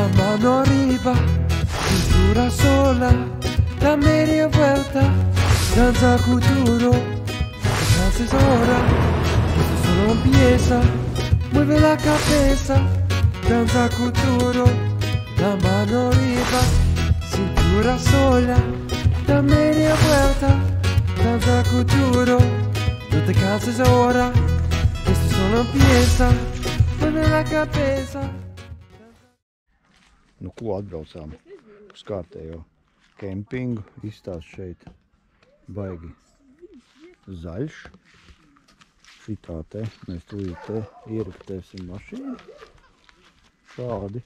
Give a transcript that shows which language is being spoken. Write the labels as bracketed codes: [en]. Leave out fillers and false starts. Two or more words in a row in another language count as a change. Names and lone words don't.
[es] mano arriba, cintura sola, la media vuelta, danza futuro, es hora, esto solo empieza, mueve la cabeza, danza futuro, la mano arriba, cintura sola, la media vuelta, danza futuro, no te canses ahora, esto solo empieza, mueve la cabeza. [lv] Nu, ko atbraucām uz kārtējo kempingu. Izstāsts šeit baigi zaļš. Šitā te mēs tūlīt te ieraktēsim mašīnu. Šādi.